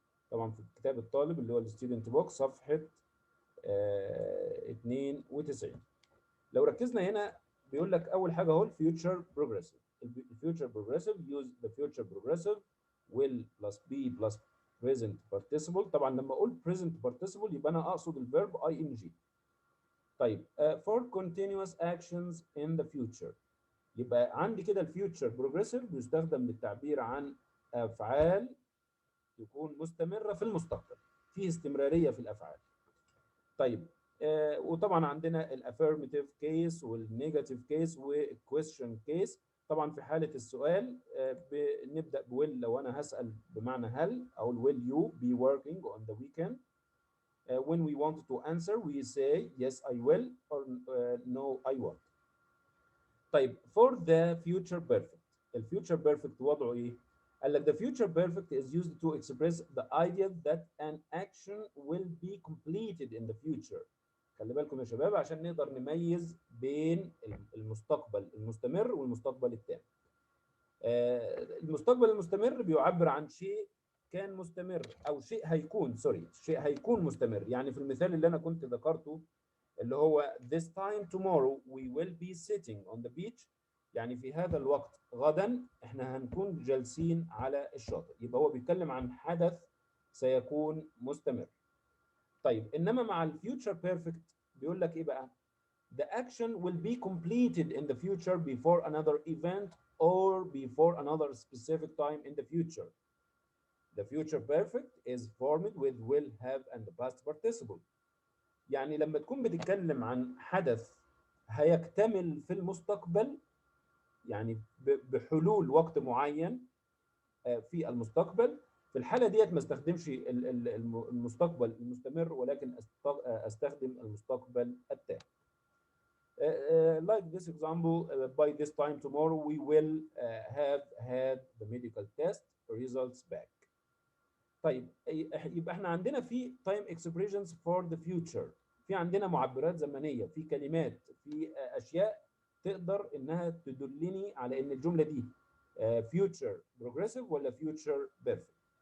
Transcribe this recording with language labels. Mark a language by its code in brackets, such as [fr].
[ar] طبعا في كتاب الطالب اللي هو الستودنت بوك صفحة 92. لو ركزنا هنا بيقول لك أول حاجة أهو الفيوتشر بروجريسيف. [en] الفيوتشر progressive use the future progressive will plus be plus present participle. [ar] طبعا لما أقول present participle يبقى أنا أقصد الفيرب ing. طيب [en] for continuous actions in the future [ar] يبقى عندي كده الفيوتشر بروجريسيف بيستخدم للتعبير عن أفعال تكون مستمرة في المستقبل. فيه استمرارية في الأفعال. طيب وطبعا عندنا الافيرماتيف كيس والنيجاتيف كيس والكويستشن كيس. طبعا في حاله السؤال بنبدا بويل. لو انا هسال بمعنى هل، اقول [en] will you be working on the weekend. When we want to answer we say yes I will or no I won't. [ar] طيب [en] for the future perfect، الفيوتشر perfect [ar] وضعه ايه؟ قال لك [en] the future perfect is used to express the idea that an action will be completed in the future. [ar] خلي بالكم يا شباب عشان نقدر نميز بين المستقبل المستمر والمستقبل التام. المستقبل المستمر بيعبر عن شيء كان مستمر او شيء هيكون شيء هيكون مستمر. يعني في المثال اللي انا كنت ذكرته اللي هو [en] this time tomorrow we will be sitting on the beach، [ar] يعني في هذا الوقت غدا احنا هنكون جالسين على الشاطئ. يبقى هو بيتكلم عن حدث سيكون مستمر. طيب انما مع الفيوتشر بيرفكت بيقول لك ايه بقى؟ [en] the action will be completed in the future before another event or before another specific time in the future. The future perfect is formed with will, have and the past participle. [ar] يعني لما تكون بتتكلم عن حدث هيكتمل في المستقبل، يعني بحلول وقت معين في المستقبل، في الحالة ديت ما استخدمش المستقبل المستمر ولكن استخدم المستقبل التام. [en] Like this example, by this time tomorrow we will have had the medical test results back. [ar] طيب يبقى احنا عندنا في [en] time expressions for the future، [ar] في عندنا معبرات زمنية، في كلمات، في أشياء تقدر إنها تدلني على إن الجملة دي future progressive ولا future perfect.